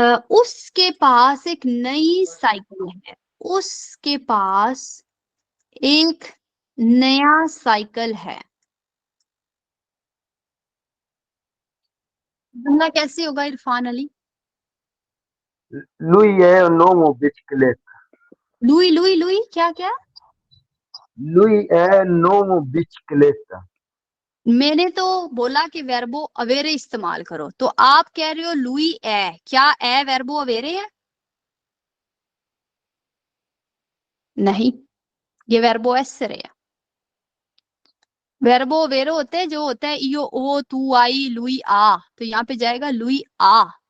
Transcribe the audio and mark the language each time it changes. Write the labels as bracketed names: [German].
[Hindi] उसके पास एक नई साइकिल है। उसके पास एक नया साइकिल है। जुमला कैसे होगा Irfan Ali? [Italian] Lui è un uomo bicicletta. [Hindi] Louis Louis Louis क्या क्या? [Italian] Lui è un uomo bicicletta. [Hindi] मैंने तो बोला कि वेर्बो अवेरे इस्तेमाल करो, तो आप कह रहे हो लुई ए। क्या ए वेर्बो अवेरे है? नहीं, ये वेर्बो एसरे है। वेर्बो अवेरे होते हैं जो होता है इयो ओ तू आई लुई आ, तो यहाँ पे जाएगा लुई आ।